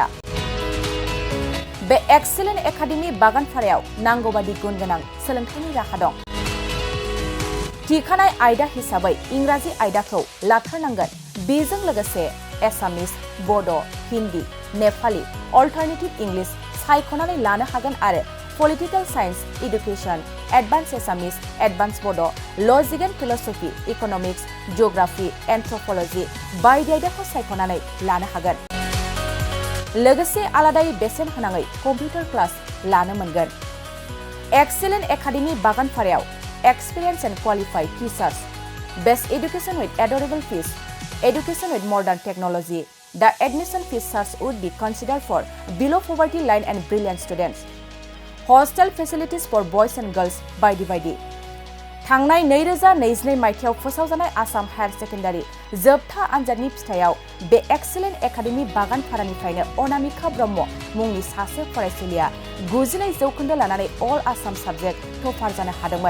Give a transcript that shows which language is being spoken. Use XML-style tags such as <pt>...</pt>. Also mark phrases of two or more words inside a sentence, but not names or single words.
<brx>बे एक्सिलेन्ट एकाडेमि बागानपारायाव नांगौ बादि गुन गोनां सोलोंथाइनि राहा दं। थिखानाय आयदा हिसाबै इंराजि आयदाखौ लाथारनांगोन। बेजों लोगोसे एसामिस, बड', हिन्दी, नेपाली,</brx> <en>alternative English</en> <brx>सायख'नानै लानो हागोन आरो</brx> <en>Political Science, Education, Advanced Assamese, Advanced Bodo, Logic and Philosophy, Economics, Geography, Anthropology,</en> <brx>बायदि आयदाखौ सायख'नानै लानो हागोन। लोगोसे आलादायै बेसेन होनाङै</brx> <en>computer class</en> <brx>लानो मोनगोन।</brx> <en>Excellent Academy बागानफारायाव Experience and Qualified Teachers, Best Education with Adorable Fees, Education with Modern Technology. The admission fees charge would be considered for below poverty line and brilliant students. Hostel facilities for boys and girls</en> <brx>बायदि थांनाय 2022 मायथाइयाव फोसावजानाय आसाम हायार सेकेन्डारि जोबथा आनजादनि फिथाइयाव बे एक्सेलेन्ट एकाडेमि बागानफारानिफ्रायनो अनामिका ब्रह्म मुंनि सासे फरायसुलिया 92% लानानै</brx> <en>All Assam subject topper</en> <brx>जानो हादोंमोन।</brx>